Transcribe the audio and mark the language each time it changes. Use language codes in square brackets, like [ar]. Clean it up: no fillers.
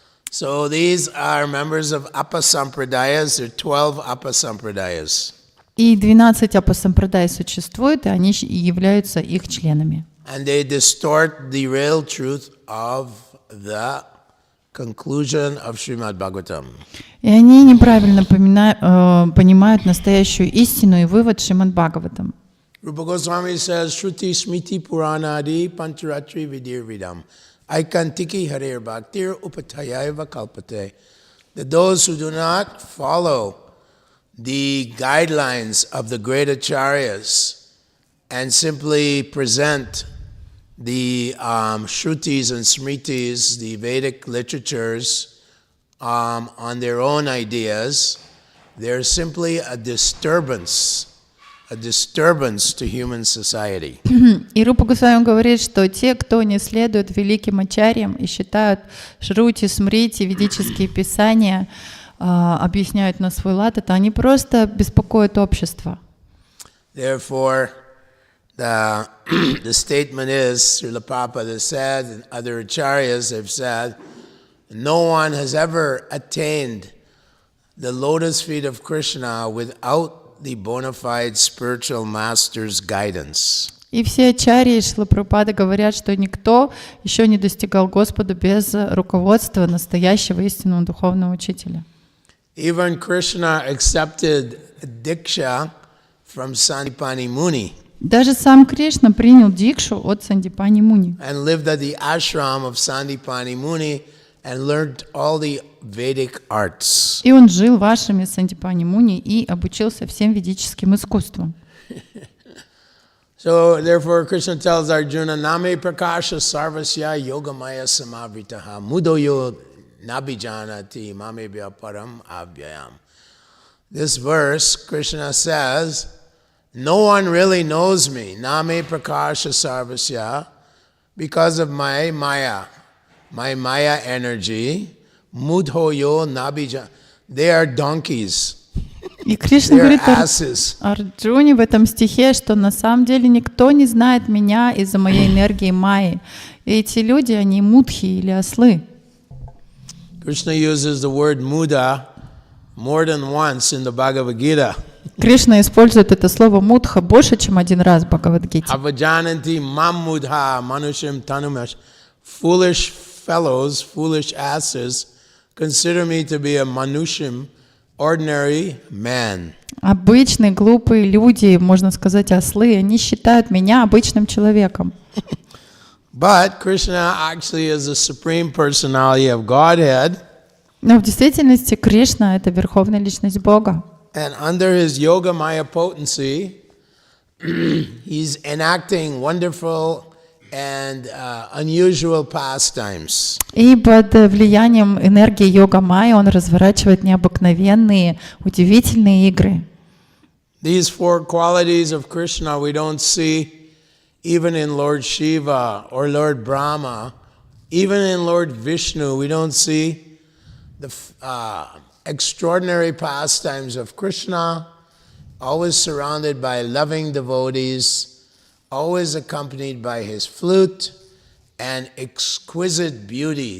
[en] So these are members of Apasampradayas. There are 12 Apasampradayas. [ru] И 12 апасампрадай существует, и они являются их членами. [en] And they distort the real truth of the conclusion of Шримад Бхагаватам. [ru] И они неправильно понимают настоящую истину и вывод Шримад Бхагаватам. [en] Rupa Goswami says, [sa] Shruti Smriti Puranadi Pancharatri Vidir Vidam Aikantiki Harir Bhaktir Upatayaiva Kalpate. [en] That those who do not follow the guidelines of the great acharyas and simply present the Shrutis and Smritis, the Vedic literatures, on their own ideas, they're simply a disturbance a disturbance to human society. [ru] И Рупа Госвами говорит, что те, кто не следует великим ачарьям и считают Шрути, Смрити, ведические писания, объясняют на свой лад, это они просто беспокоят общество. [en] Therefore, the statement is, Srila Prabhupada has said, and other acharyas have said, no one has ever attained the lotus feet of Krishna without the bona fide spiritual master's guidance. [ru] И все ачарьи Шрила Прабхупады говорят, что никто еще не достигал Господа без руководства настоящего истинного духовного учителя. [en] Even Krishna accepted Diksha from Sandipani Muni. [ru] Даже сам Кришна принял дикшу от Сандипани Муни. [en] And lived at the ashram of Sandipani Muni and learned all the Vedic arts. [ru] И он жил в ашраме Сандипани Муни и обучился всем ведическим искусствам. [en] So therefore Krishna tells Arjuna, [sa] Name prakasha sarvasya yogamaya samavritaha mudoyo nabijanati mamebhya param abhyayam. [en] This verse, Krishna says, no one really knows me, [sa] Name prakasha sarvasya, [en] because of my maya energy, [sa] mudhoyo nabija. [en] They are donkeys. [ru] И Кришна [en] They are [ru] говорит [en] asses. [ru] Арджуне в этом стихе, что на самом деле никто не знает меня из-за моей энергии майи. И эти люди, они мудхи или ослы. [en] Krishna uses the word muda more than once in the Bhagavad Gita. [ru] Кришна использует это слово мудха больше, чем один раз в Бхагавад-гите. [sa] Avajananti mam mudha manushim tanumash. [en] Foolish fellows, foolish asses, consider me to be a manushim, ordinary man. [ru] Обычные глупые люди, можно сказать, ослы, они считают меня обычным человеком. [en] But Krishna actually is the supreme personality of Godhead. [ru] Но в действительности Кришна — это верховная личность Бога. [en] And under his yoga maya potency, he's enacting wonderful and unusual pastimes. [ru] И под влиянием энергии йога-майя он разворачивает необыкновенные, удивительные игры. [en] These four qualities of Krishna we don't see even in Lord Shiva or Lord Brahma, even in Lord Vishnu. We don't see the extraordinary pastimes of Krishna, always surrounded by loving devotees, always accompanied by his flute and exquisite beauty.